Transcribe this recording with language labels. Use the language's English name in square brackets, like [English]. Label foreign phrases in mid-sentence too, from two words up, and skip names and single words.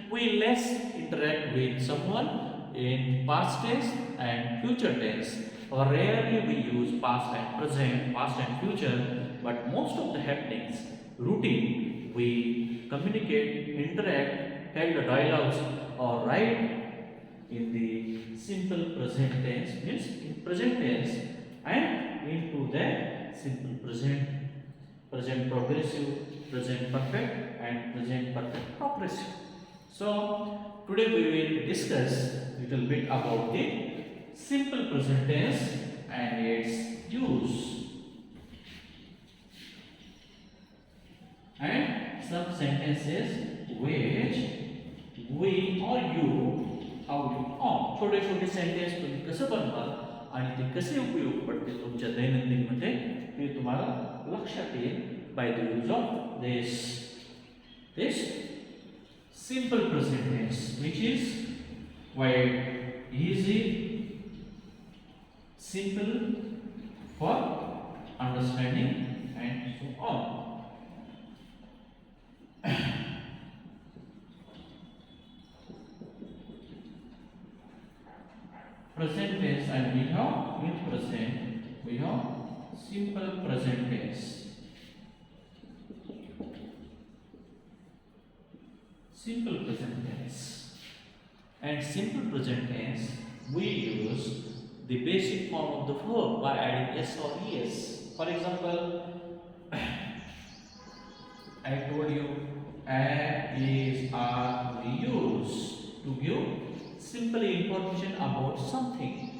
[English] We less interact with someone in past tense and future tense, or rarely we use past and present, past and future, but most of the happenings, routine, we communicate, interact, held dialogues, or write in the simple present tense, means in present tense, and into the simple present, present progressive, present perfect, and present perfect progressive. So today we will discuss little bit about the simple present tense and its use, and some sentences which we or you how you form. [Marathi] छोटे छोटे सेंटेन्स तुम्ही कसं बनवाल आणि ते कसे उपयोग पडतील तुमच्या दैनंदिन मध्ये हे तुम्हाला लक्षात येईल [English] by the use of this simple present tense, which is quite easy, simple for understanding and so on. Present tense, and we have in present we have simple present tense. Simple present tense, and simple present tense we use the basic form of the verb by adding s or es. For example, I told you am, is, are we use to give simple information about something.